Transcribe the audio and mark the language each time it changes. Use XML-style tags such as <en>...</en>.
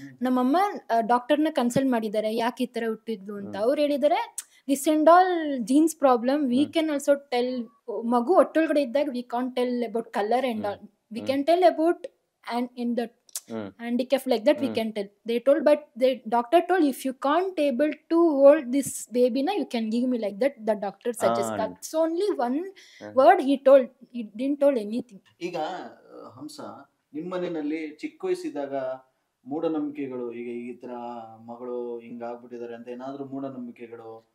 <kn>ನಮ್ಮಮ್ಮ ಡಾಕ್ಟರ್ನ ಕನ್ಸಲ್ಟ್ ಮಾಡಿದ್ದಾರೆ, ಯಾಕೆ ಈ ತರ ಹುಟ್ಟಿದ್ಲು ಅಂತ. ಅವ್ರು ಹೇಳಿದ್ದಾರೆ,</kn> <en>This and all genes problem, we can also tell.</en> <kn>ಮಗು ಒಟ್ಟೊಳಗಡೆ ಇದ್ದಾಗ</kn> <en>We can't tell about colour and all, we can tell about and in the handicap like that we can tell. They told, but the doctor told, if you can't able to hold this baby na, you can give me like that. The doctor suggested. That's only one word he told. He didn't told anything.</en> <kn>ಈಗ ಹಂಸ, ನಿಮ್ಮ ಮನೆಯಲ್ಲಿ ಚಿಕ್ಕ ವಯಸ್ಸಿದ್ದಾಗ ಮೂಢನಂಬಿಕೆಗಳು, ಈಗ ಈ ತರ ಮಗಳು ಹಿಂಗಾಗ್ಬಿಟ್ಟಿದ್ದಾರೆ ಅಂತ ಏನಾದ್ರೂ ಮೂಢನಂಬಿಕೆಗಳು,</kn>